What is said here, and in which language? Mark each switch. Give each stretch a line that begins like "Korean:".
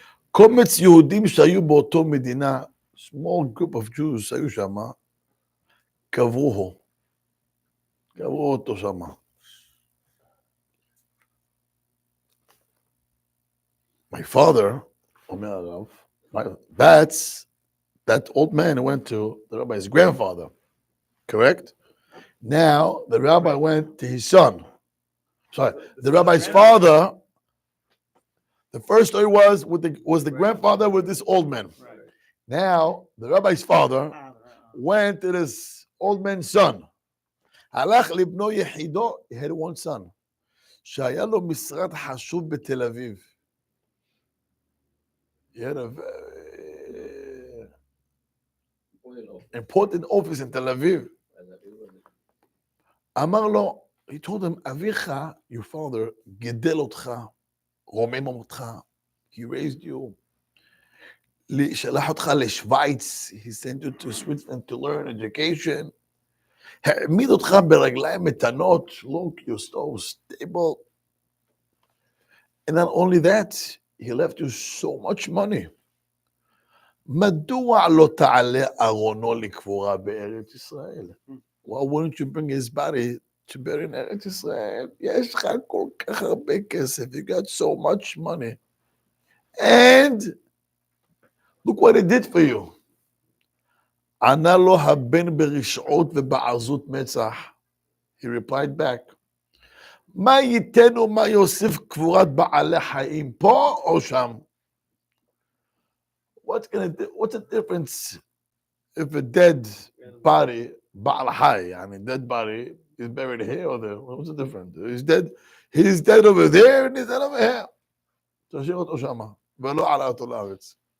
Hebrew: קומץ יהודים שהיו באותו מדינה,
English: small group of Jews
Hebrew: שהיו שם, קברו אותו שם.
English: My father,
Hebrew: אומר הרב,
English: that old man went to the rabbi's grandfather, correct? Now, the rabbi went to his son. Sorry, the rabbi's father, the first story was the grandfather with this old man. Now, the rabbi's father went to this old man's son.
Hebrew: הלך לבנו יחידו,
English: he had one son,
Hebrew: שהיה לו משרד חשוב בתל אביב.
English: He had a very important office in Tel Aviv.
Hebrew: אמר לו,
English: he told him,
Hebrew: אביך,
English: your father,
Hebrew: גידל אותך, רומם אותך,
English: he raised you.
Hebrew: שלח אותך לשוויץ,
English: he sent you to Switzerland to learn education.
Hebrew: העמיד אותך ברגליים מתנות,
English: look, you're so stable. And not only that, he left you so much money.
Hebrew: מדוע לא תעלה ארונו לקבורה בארץ ישראל?
English: Why wouldn't you bring his body to bury in ארץ ישראל?
Hebrew: יש לך כל כך הרבה כסף,
English: you got so much money. And look what it did for you.
Hebrew: ענה לו הבן ברשעות ובעזות מצח.
English: He replied back,
Hebrew: מה ייתן ומה יוסיף קבורת בעלי חיים, פה או שם?
English: What's the difference if a dead body, בעל חי, I mean dead body, is buried here or there? What's the difference? He's dead over there and he's dead over here.
Hebrew: תשאיר אותו שמה, ולא עלה אותו לארץ.